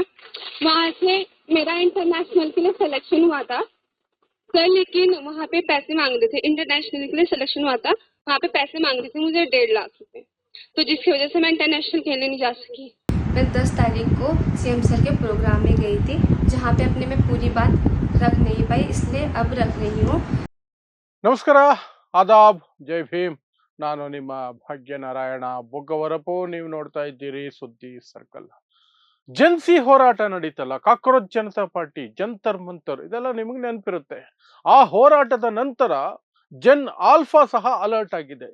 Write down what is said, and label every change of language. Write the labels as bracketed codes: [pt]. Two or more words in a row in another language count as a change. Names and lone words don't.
[hi] वहाँ से मेरा इंटरनेशनल के लिए सिलेक्शन हुआ था सर, लेकिन वहाँ पे पैसे मांग रहे थे। इंटरनेशनल के लिए सिलेक्शन हुआ था, वहाँ पे पैसे मांग रहे थे मुझे 1.5 लाख रुपए, तो जिसकी वजह से मैं इंटरनेशनल खेलने नहीं जा सकी। मैं 10 तारीख को [en] CM sir [hi] के प्रोग्राम में गई थी, जहाँ पे अपने में पूरी बात रख नहीं पाई, इसलिए अब रख रही हूँ। [kn] ನಮಸ್ಕಾರ, ಆದಾಬ್, ಜೈ ಭೀಮ್. ನಾನು ನಿಮ್ಮ ಭಾಗ್ಯನಾರಾಯಣ ಬೊಗ್ಗವರಪು. ನೀವು ನೋಡ್ತಾ ಇದ್ದೀರಿ ಸುದ್ದಿ ಸರ್ಕಲ್. ಜನ್ಸಿ ಹೋರಾಟ ನಡೀತಲ್ಲ, ಕಾಕ್ರೋಚ್ ಜನತಾ ಪಾರ್ಟಿ, ಜಂತರ್ ಮಂತರ್, ಇದೆಲ್ಲ ನಿಮಗೆ ನೆನಪಿರುತ್ತೆ. ಆ ಹೋರಾಟದ ನಂತರ [en] Gen Alpha [kn] ಸಹ ಅಲರ್ಟ್ ಆಗಿದೆ.